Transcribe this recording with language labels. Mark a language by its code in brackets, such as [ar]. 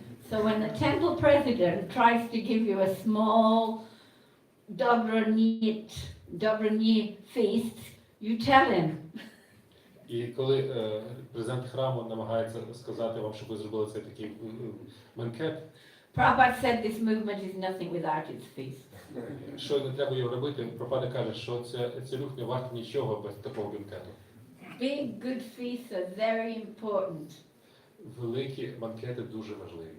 [en] So when the temple president tries to give you a small Dobrani feast, you tell him. [uk] І коли президент храму намагається сказати вам, щоб ви зробили цей такий бенкет, [en] Prabhupada said this movement is nothing without its feast. [uk] що не треба його робити, Прабхупада каже, що цей рух не варто нічого без такого бенкету. [en] Big good feasts are very important. [uk] Великі банкети дуже важливі.